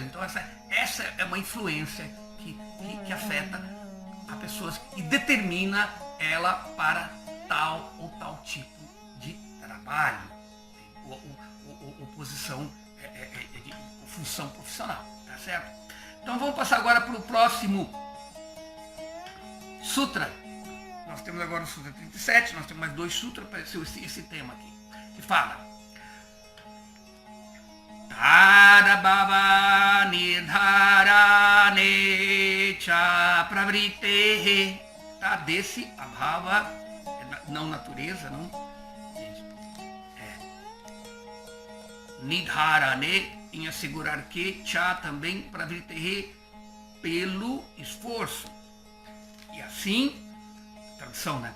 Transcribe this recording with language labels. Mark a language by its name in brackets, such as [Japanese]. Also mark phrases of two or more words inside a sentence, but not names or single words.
[Portuguese] Então essa é uma influência que afeta a pessoa e determina ela para tal ou tal tipo de trabalho, ou posição, de função profissional, tá certo? Então vamos passar agora para o próximo sutra. Nós temos agora o Sutra 37, nós temos mais 2 sutras para esse tema aqui, que fala [Sanskrit] तरभाव निधारणे च प्रवृतेहे, [Portuguese] tá? Desse abhava, não natureza, não? Nidharane, em assegurar que, cha também pravritehe, pelo esforço. E assim, tradução, né?